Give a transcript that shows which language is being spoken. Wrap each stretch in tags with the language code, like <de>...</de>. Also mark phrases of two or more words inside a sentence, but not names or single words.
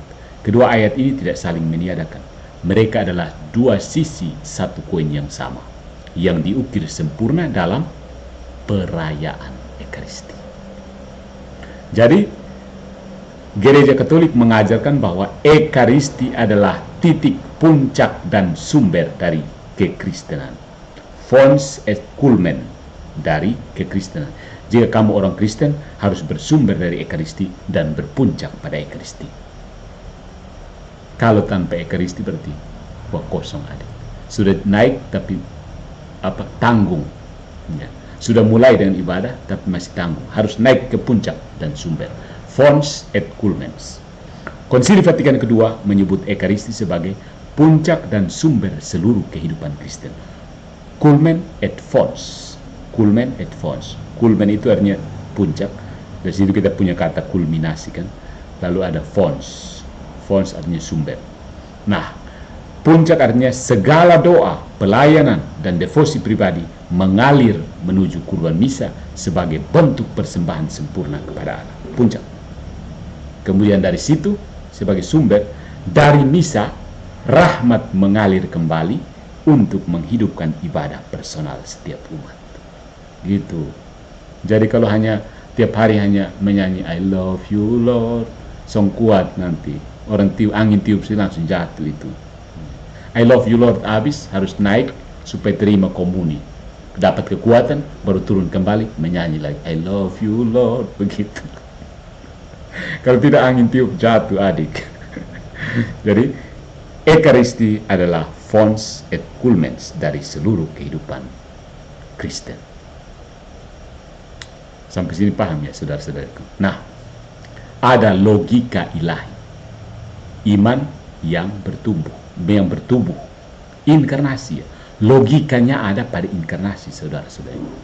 <id>Kedua ayat ini tidak saling meniadakan. Mereka adalah dua sisi satu koin yang sama, yang diukir sempurna dalam perayaan Ekaristi. Jadi, Gereja Katolik mengajarkan bahwa Ekaristi adalah titik puncak dan sumber dari kekristenan.</id> <la>Fons et culmen</la> <id>dari kekristenan. Jika kamu orang Kristen, harus bersumber dari Ekaristi dan berpuncak pada Ekaristi. Kalau tanpa Ekaristi berarti kosong ada. Sudah naik tapi tanggung. Ya. Sudah mulai dengan ibadah tapi masih tanggung. Harus naik ke puncak dan sumber.</id> <la>Fons et culmens.</la> <id>Konsili Vatikan kedua menyebut Ekaristi sebagai puncak dan sumber seluruh kehidupan Kristen.</id> <la>Culmen et fons. Culmen et fons.</la> <id>Culmen itu artinya puncak. Dari situ kita punya kata kulminasi kan. Lalu ada fons. Fons artinya sumber. Nah, puncak artinya segala doa, pelayanan, dan devosi pribadi mengalir menuju kurban misa sebagai bentuk persembahan sempurna kepada Allah. Puncak. Kemudian dari situ sebagai sumber, dari misa rahmat mengalir kembali untuk menghidupkan ibadah personal setiap umat. Gitu. Jadi kalau hanya tiap hari hanya menyanyi</id> <en>I love you Lord,</en> <id>song kuat nanti orang angin tiup sih langsung jatuh itu.</id> <en>I love you Lord</en> <id>habis harus naik supaya terima komuni, dapat kekuatan baru turun kembali menyanyi lagi</id> <en>I love you Lord,</en> <id>begitu. Kalau tidak angin tiup jatuh adik. Jadi Ekaristi adalah</id> <la>fons et culmens</la> <id>dari seluruh kehidupan Kristen. Sampai sini paham ya saudara-saudaraku. Nah, ada logika ilahi. Iman yang bertumbuh. Inkarnasi ya. Logikanya ada pada inkarnasi saudara-saudara.</id>